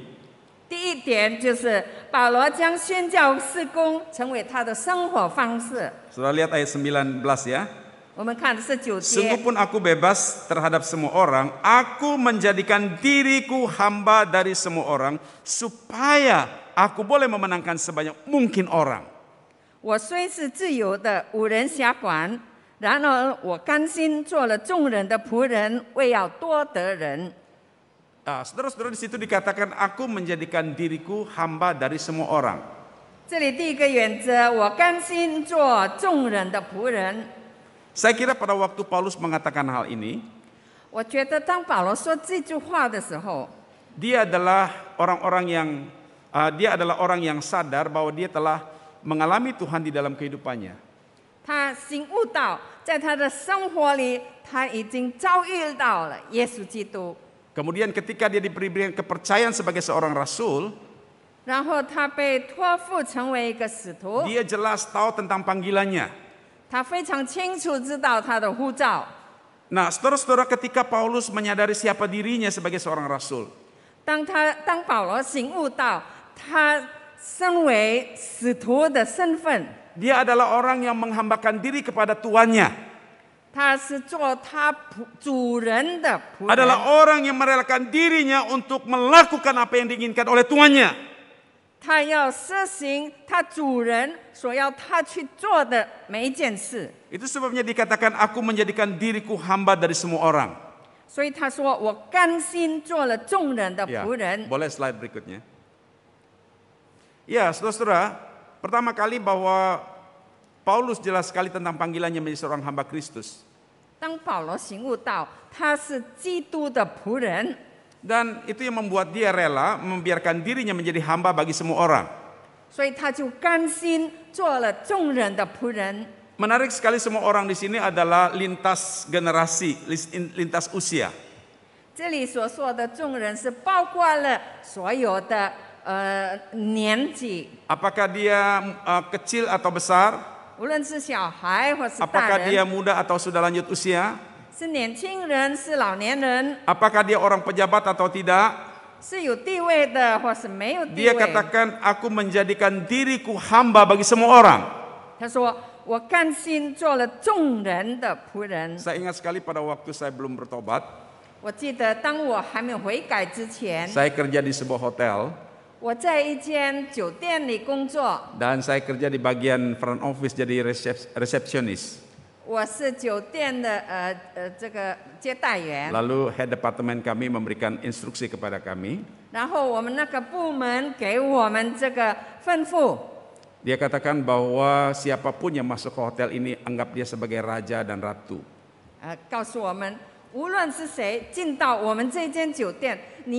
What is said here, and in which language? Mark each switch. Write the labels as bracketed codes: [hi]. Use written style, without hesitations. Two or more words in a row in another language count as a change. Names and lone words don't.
[zh] 第一点就是保罗将宣教事工成为他的生活方式。 [id] Saudara lihat ayat 19 ya. [zh] 我们看19节， [id] Sungguhpun aku bebas terhadap semua orang, aku menjadikan diriku hamba dari semua orang, supaya aku boleh memenangkan sebanyak mungkin orang. [zh] 我虽是自由的，无人辖管，然而我甘心做了众人的仆人，为要多得人。 [id] Nah, saudara-saudara di situ dikatakan aku menjadikan diriku hamba dari semua orang. [zh] 这里第一个原则，我甘心做众人的仆人。 [id] Saya kira pada waktu Paulus mengatakan hal ini, [zh] 我觉得当保罗说这句话的时候， [id] dia adalah orang yang sadar bahwa dia telah mengalami Tuhan di dalam kehidupannya. [zh] 他醒悟到，在他的生活里，他已经遭遇到了耶稣基督。 [id] Kemudian ketika dia diberikan kepercayaan sebagai seorang rasul, [zh] 然后他被托付成为一个使徒， [id] dia jelas tahu tentang panggilannya. [zh] 他非常清楚知道他的呼召。 [id] Nah, saudara-saudara, ketika Paulus menyadari siapa dirinya sebagai seorang rasul, [zh] 当保罗醒悟到他身为使徒的身份， [id] dia adalah orang yang menghambakan diri kepada tuannya. [zh] 他是做他主人的仆人， [id] Adalah orang yang merelakan dirinya untuk melakukan apa yang diinginkan oleh tuannya. [zh] 他要实行他主人所要他去做的每一件事。 [id] Itu sebabnya dikatakan aku menjadikan diriku hamba dari semua orang. [zh] 所以他说：“我甘心做了众人的 [id] Ya, [zh] 仆人。” [id] boleh slide berikutnya. Ya, saudara-saudara, pertama kali bahwa Paulus jelas sekali tentang panggilannya menjadi seorang hamba Kristus. [zh] 当保罗醒悟到他是基督的仆人， [id] Dan itu yang membuat dia rela membiarkan dirinya menjadi hamba bagi semua orang. [zh] 所以他就甘心做了众人的仆人。 [id] Menarik sekali semua orang di sini adalah lintas generasi, lintas usia. [zh] 这里所说的众人是包括了所有的年纪， [id] Apakah dia kecil atau besar? [zh] 无论是小孩或是大 [id] Apakah dia [zh] 人， [id] muda atau sudah lanjut usia? [zh] 是年轻人是老年人， [id] Apakah dia orang pejabat atau tidak? [zh] 是有地位的或是没有地 [id] Dia [zh] 位。 [id] katakan aku menjadikan diriku hamba bagi semua orang. [zh] 他说：“我甘心做了众人的仆人。” [id] Saya ingat sekali pada waktu saya belum bertobat, [zh] 我记得当我还没有悔改之前， [id] saya kerja di sebuah hotel [zh] 我在一间酒店里工作， [id] dan saya kerja di bagian [en] front office [id] jadi resepsionis. [zh] 我是酒店的这个接待员， [id] Lalu head departemen kami memberikan instruksi kepada kami. [zh] 然后我们那个部门给我们这个吩咐， [id] Dia katakan bahwa siapapun yang masuk ke hotel ini anggap dia sebagai raja dan ratu. [zh] 告诉我们，无论是谁进到我们这间酒店，你